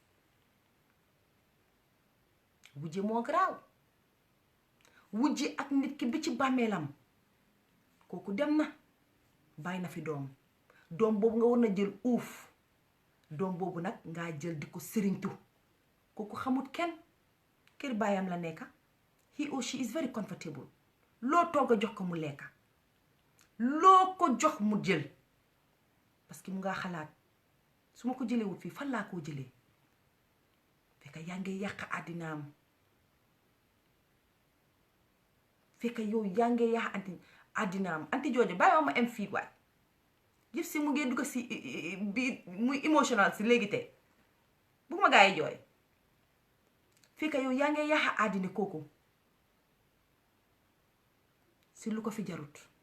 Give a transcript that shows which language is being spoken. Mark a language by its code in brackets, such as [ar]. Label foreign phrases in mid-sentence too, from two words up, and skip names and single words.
[wo] wujje moo garaaw wujje ak nit ki ba ci bàmmeelam kooku dem na bàyyi na fi doom boobu nga war na jël uuf doom boobu nag ngaa jël di ko sëriñtu kooku xamut kenn kër baayam la nekka [en] he or she is very comfortable [wo] loo togg a jox ko mu lekka loo ko jox mu jël [fr] parce que [wo] mu nga xalaat su ma ko jëlee wut fii fan laa koo jëlee fekk yaa ngi yàq àddinaam fekk yow yaa ngi yàq àddinaam anti jooju bàyyi ma am fii waay yëf si mu ngi dugg si bi muy emotional si léegi tey bu ma gaa yi jooy fekk yow yaa ngi yàq àddina kooku si lu ko fi jarut.